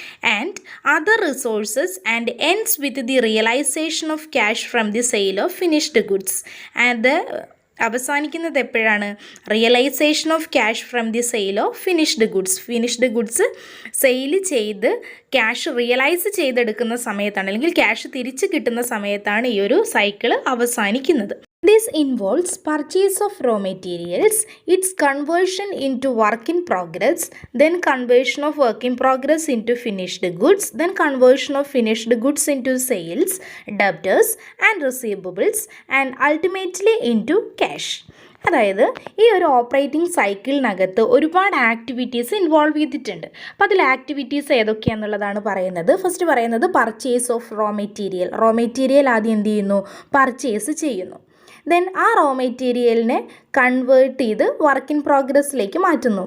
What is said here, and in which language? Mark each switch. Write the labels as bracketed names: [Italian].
[English] And other resources and ends with the realization of cash from the sale of finished goods. And [Malayalam] അവസാനിക്കുന്നത് എപ്പോഴാണ്? [English] Realization of cash from the sale of finished goods. [Malayalam] Finished goods sale ചെയ്ത് cash realise ചെയ്തെടുക്കുന്ന സമയത്താണ്, അല്ലെങ്കിൽ cash തിരിച്ച് കിട്ടുന്ന സമയത്താണ് ഈ ഒരു സൈക്കിൾ അവസാനിക്കുന്നത്. [English] This involves purchase of raw materials, its conversion into work in progress, then conversion of work in progress into finished goods, then conversion of finished goods into sales, debtors and receivables, and ultimately into cash. [Malayalam] അതായത് ഈ ഒരു operating സൈക്കിളിനകത്ത് ഒരുപാട് activities involve ചെയ്തിട്ടുണ്ട്. അപ്പോൾ അതിൽ activities ഏതൊക്കെയാണെന്നുള്ളതാണ് പറയുന്നത്. First പറയുന്നത് [English] Purchase of raw material. [Malayalam] Raw material ആദ്യം എന്ത് ചെയ്യുന്നു? പർച്ചേസ് ചെയ്യുന്നു. ദെൻ ആ റോ മെറ്റീരിയലിനെ കൺവേർട്ട് ചെയ്ത് വർക്ക് ഇൻ പ്രോഗ്രസ്സിലേക്ക് മാറ്റുന്നു.